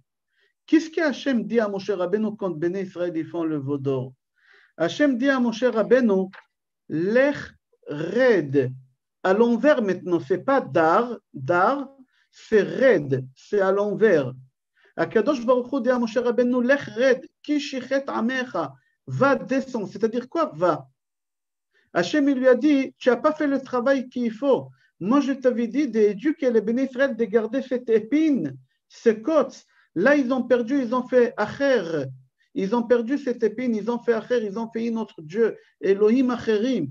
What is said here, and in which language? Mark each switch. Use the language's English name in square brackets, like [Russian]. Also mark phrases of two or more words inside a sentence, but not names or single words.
[French] Qu'est-ce que Hachem dit à Moshe Rabbeinu quand Bnei Israël ils font le veau d'or? Hachem dit à Moshe Rabbeinu, [Hebrew] לך רד. [French] À l'envers maintenant, c'est pas dar, c'est red, c'est à l'envers. [Hebrew] הקדוש ברוך הוא [French] dit à Moshe Rabbeinu, [Hebrew] לך רד, כי שחת עמך, [French] va descendre. C'est-à-dire quoi va? Hachem il lui a dit, tu n'as pas fait le travail qu'il faut. Moi je t'avais dit d'éduquer les béné Israël, de garder cette épine, ces côtes. Là ils ont perdu, ils ont fait acher. Ils ont perdu cette épine, ils ont fait acher, ils ont fait un autre Dieu, [Hebrew] אלוהים אחרים.